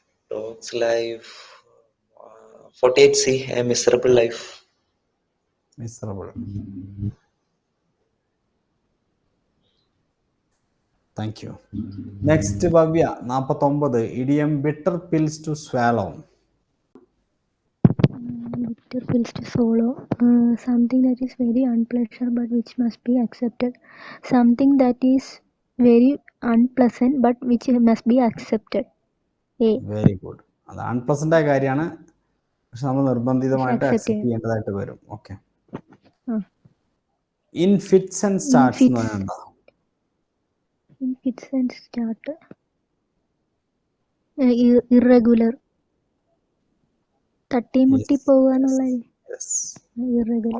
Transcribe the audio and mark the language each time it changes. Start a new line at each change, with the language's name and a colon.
English: Dog's life. 48C, a miserable life. Miserable. Thank you. Next Bhavya 49, idiom bitter pills to swallow. Bitter pills to swallow. Something that is very unpleasant but which must be accepted. Something that is very unpleasant but which must be accepted. A. Very good.
Malayalam: അത് unpleasant ആയ കാര്യമാണ്, പക്ഷെ നമ്മൾ നിർബന്ധിതമായിട്ട്
English: Accept
Malayalam: accept ചെയ്യേണ്ടതായിട്ട് വരും. Okay. Ah.
English: in fits and starts
Malayalam: എന്ന് പറഞ്ഞാൽ എന്താ?
English: In fits and start. Irregular.
Malayalam: തട്ടിമുട്ടി പോവുക എന്നുള്ള
English: Irregular.